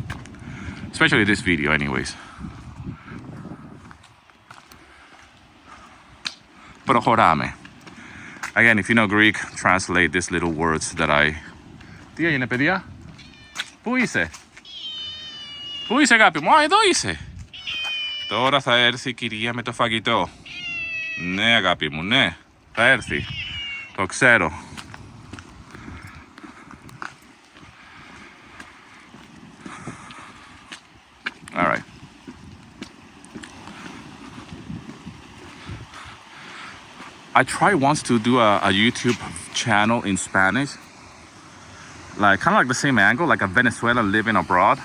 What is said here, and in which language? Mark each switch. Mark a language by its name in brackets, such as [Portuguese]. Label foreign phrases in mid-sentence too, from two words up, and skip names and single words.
[English] Especially this video anyways. [Greek] Προχωράμε. [English] Again, if you know Greek, translate these little words that I... [Greek] Τι έγινε, παιδιά? Πού είσαι? Πού είσαι, αγάπη μου? Α, εδώ είσαι. Τώρα θα έρθει η κυρία με το φαγητό. Ναι, αγάπη μου, ναι. Θα έρθει. Το ξέρω. [English] All right. I tried once to do a YouTube channel in Spanish, like kind of like the same angle, like a Venezuelan living abroad.